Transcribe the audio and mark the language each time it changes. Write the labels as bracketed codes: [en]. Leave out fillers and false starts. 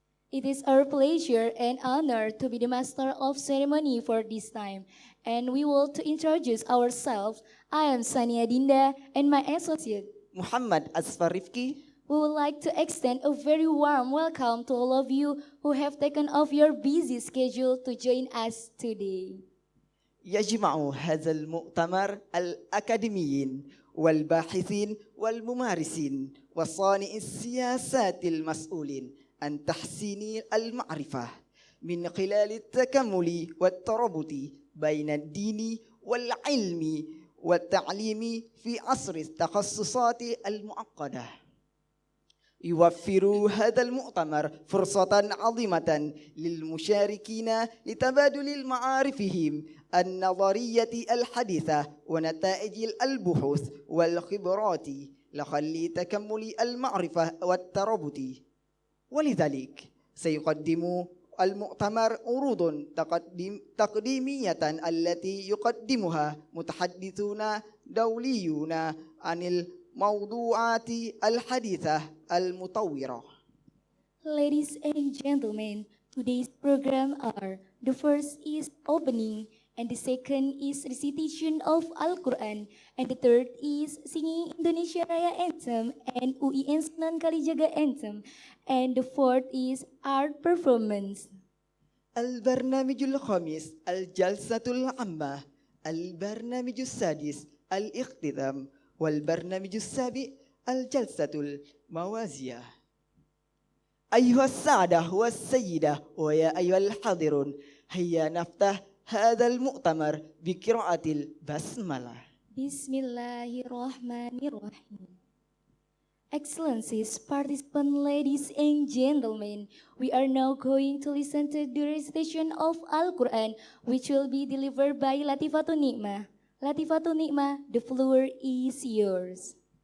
[en] It is our pleasure and honor to be the master of ceremony for this time, and we want to introduce ourselves. I am Sania Dinda and my associate, Muhammad Asfarifki. We would like to extend a very warm welcome to all of you who have taken off your busy schedule to join us today. [ar] يجمع هذا المؤتمر الأكاديميين والباحثين والممارسين وصانعي السياسات المسؤولين عن تحسين المعرفة من خلال التكامل والترابط بين الدين والعلم والتعليم في عصر التخصصات المعقدة. يوفر هذا المؤتمر فرصة عظيمة للمشاركين لتبادل معارفهم النظرية الحديثة ونتائج البحوث والخبرات لخلق تكامل المعرفة والترابط. ولذلك سيقدم المؤتمر عروض تقديمية التي يقدمها متحدثون دوليون عن الموضوعات الحديثة المطورة. [en] Ladies and gentlemen, today's program are: the first is opening, and the second is recitation of Al-Quran, and the third is singing Indonesia Raya Anthem and UIN Sunan Kalijaga Anthem, and the fourth is art performance. [ar] البرنامج الخامس الجلسة العامة، البرنامج السادس الاختتام، والبرنامج السابع الجلسة الموازية. أيها السادة والسيدة ويا أيها الحاضرون، هيا نفتح هذا المؤتمر بقراءة البسملة. Bismillahirrahmanirrahim. [en] Excellencies, participants, ladies and gentlemen, we are now going to listen to the recitation of Al-Quran, which will be delivered by Latifatul Nikmah. Latifatul Nikmah, the floor is yours.